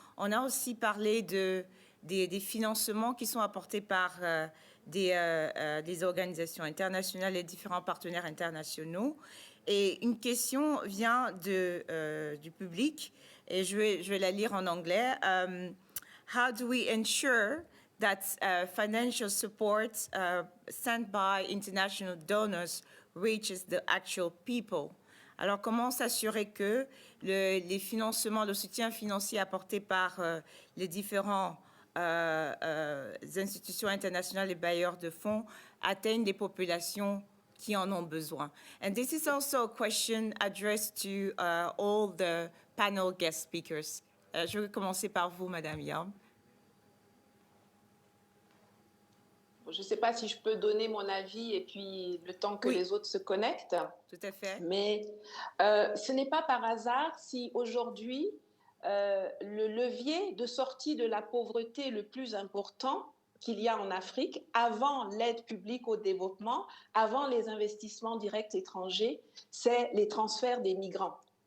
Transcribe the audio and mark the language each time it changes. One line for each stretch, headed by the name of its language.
French: On a aussi parlé des financements qui sont apportés par des organisations internationales et différents partenaires internationaux. Et une question vient du public, et je vais la lire en anglais.
English: How do we ensure that financial support sent by international donors reaches the actual people?
French: Alors, comment s'assurer que les financements, le soutien financier apporté par les différents institutions internationales et bailleurs de fonds atteignent les populations qui en ont besoin?
English: And this is also a question addressed to all the panel guest speakers.
French: Je vais commencer par vous, Madame Yamb. Je ne sais pas si je peux donner mon avis et puis le temps que Oui. les autres se connectent. Tout à fait. Mais ce n'est pas par hasard si aujourd'hui, le levier de sortie de la pauvreté le plus important qu'il y a en Afrique, avant l'aide publique au développement, avant les investissements directs étrangers, c'est les transferts des migrants.